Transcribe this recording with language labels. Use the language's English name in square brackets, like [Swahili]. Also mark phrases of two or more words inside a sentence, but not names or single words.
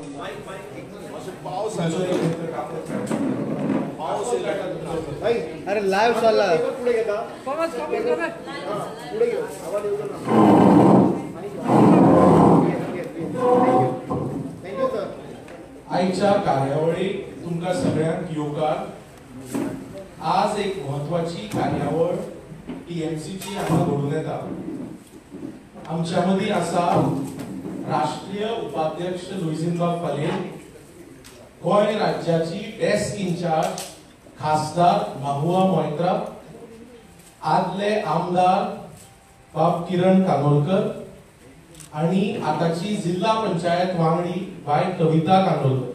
[Marathi] पाऊस अरे लाईव्ह चालला पुढे घेता पुढे घेऊ आवाज येऊ [English] thank you sir. [Konkani] आईच्या कार्यावळी तुमका सगळ्यांक येवकार. आज एक महत्वाची कार्यावळ टीएमसी ची हांगा घडून येता. आमच्या मदीं आसा राष्ट्रीय उपाध्यक्ष लुईजिनबाब फाले, गोंय राज्याची डेस्क इंचार्ज खासदार महुआ मोइत्रा, आदले आमदार बाब किरण कानोलकर आणि आताची जिल्हा पंचायत वांगडी बाय कविता कानोलकर.